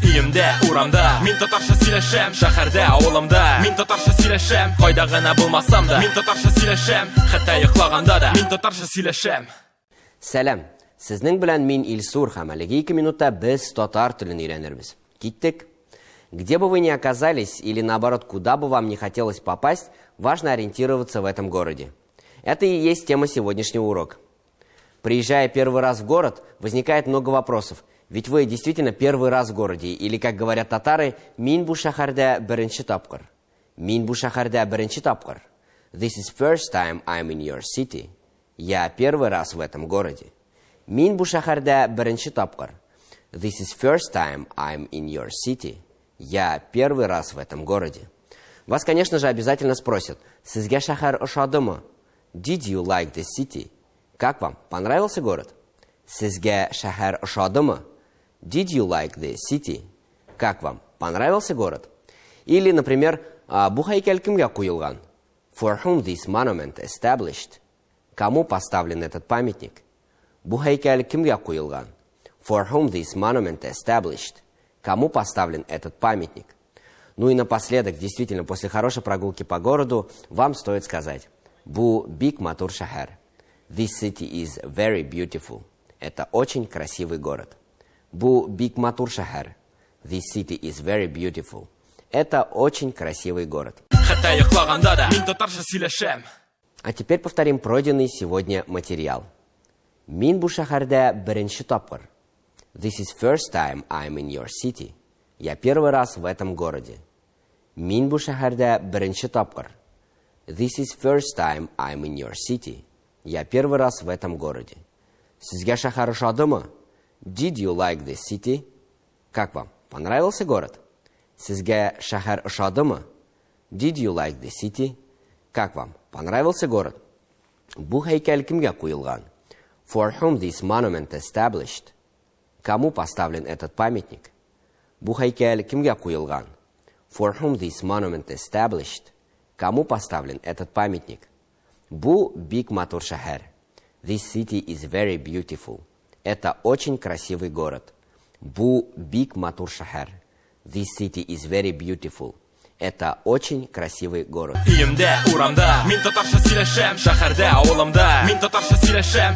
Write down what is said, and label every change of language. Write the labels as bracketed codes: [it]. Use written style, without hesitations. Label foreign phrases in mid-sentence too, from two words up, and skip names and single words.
[tt] Үйімде, урамда, мен татарша сөйлешем. Шәһәрдә, ауылымда, мен татарша сөйлешем. Қайда ғана булмасам да, мен татарша сөйлешем. Хәтта йоқлаганда да, мен татарша сөйлешем. Сәлам, сезнең белән мин Илсур һәм әлеге 2 минутта без татар телен өйрәнербез. Киттек! [ru] Где бы вы ни оказались или наоборот, куда бы вам не хотелось попасть, важно ориентироваться в этом городе. Это и есть тема сегодняшнего урока. Приезжая первый раз в город, возникает много вопросов. Ведь вы действительно первый раз в городе, или, как говорят татары, [tt] «Мин бу шәһәрдә беренче тапкыр». «Мин бу шәһәрдә беренче тапкыр». [en] This is first time I'm in your city. [ru] Я первый раз в этом городе. [tt] «Мин бу шәһәрдә беренче тапкыр». [en] This is first time I'm in your city. [ru] Я первый раз в этом городе. Вас, конечно же, обязательно спросят, [tt] «Сезгә шәһәр ошадымы?» [en] Did you like the city? [ru] Как вам? Понравился город? [tt] Сезгә шәһәр ошадымы? [en] Did you like the city? [ru] Как вам? Понравился город? Или, например, [tt] бу һәйкәл кемгә куелган? [en] For whom this monument established? [ru] Кому поставлен этот памятник? [tt] Бу һәйкәл кемгә куелган? [en] For whom this monument established? [ru] Кому поставлен этот памятник? Ну и напоследок, действительно, после хорошей прогулки по городу, вам стоит сказать [tt] «Бу бик матур шәһәр». [en] This city is very beautiful. [ru] Это очень красивый город. [tt] Бу бик матур шәһәр. [en] This city is very beautiful. [ru] Это очень красивый город. [tt] Хәтта йоқлаганда да, мин татарша сөйлешем. [ru] А теперь повторим пройденный сегодня материал. [tt] Мин бу шәһәрдә беренче тапкыр. [en] This is first time I'm in your city. [ru] Я первый раз в этом городе. [tt] Мин бу шәһәрдә беренче тапкыр. [en] This is first time I'm in your city. [ru] Я первый раз в этом городе. [tt] Сезгә шәһәр ошадымы? [en] Did you like this city? [ru] Как вам? Понравился город? [tt] Сезгә шәһәр ошадымы? [en] Did you like the city? [ru] Как вам? Понравился город? [tt] Бу һәйкәл кемгә куелган? [en] For whom this monument established? [ru] Кому поставлен этот памятник? [tt] Бу һәйкәл кемгә куелган? [en] For whom this monument established? [ru] Кому поставлен этот памятник? [tt] Бу бик матур шәһәр. [en] This city is very beautiful. [ru] Это очень красивый город. [tt] Бу бик матур шәһәр. [en] This city is very beautiful. [ru] Это очень красивый город. [tt] Үйімде, урамда, мен татарша сөйлешем. Шәһәрдә, ауылымда, мен татарша сөйлешем.